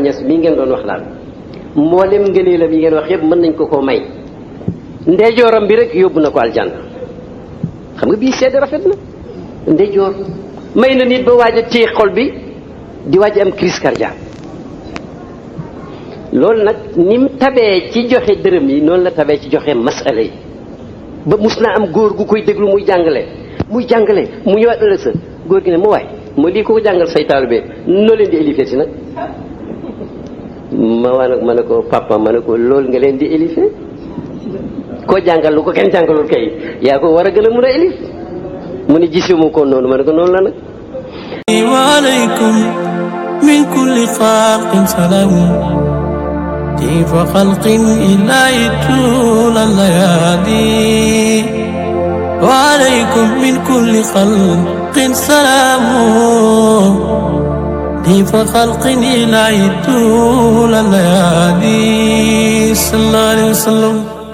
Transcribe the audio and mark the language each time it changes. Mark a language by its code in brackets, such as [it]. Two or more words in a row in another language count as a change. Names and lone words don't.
[wo] Niass mii ngeen doon wax daal mboolem ngëneelam yi ngeen wax yëpp mën nañ ko koo may ndeyjooram bi rek yóbbu na ko aljanna xam nga bii seede rafet na ndeyjoor may na nit ba waaj a téye xol bi di waaj am [fr] crise cardiaque [wo] loolu nag ni mu tabee ci joxe dërëm yi noonu la tabee ci joxe masala yi ba mus naa am góor gu koy déglu muy jàngale mu ñëwaat ëllëg sa góor gi ne mu waay moo lii ko jàngal say taalibe noo leen di élifé si nag ma ne ko papa ma ne ko loolu nga leen di élifé koo jàngal lu ko kenn jàngalul kay yaa ko war a gën a mun a élif mu ne gisuma ko noonu ma ne ko noonu la nag [ar] وعليكم من كل خلق سلام كيف خلق إلا طول الليالي وعليكم من كل خلق سلام كيف خلق إلا طول الليالي صلى الله عليه وسلم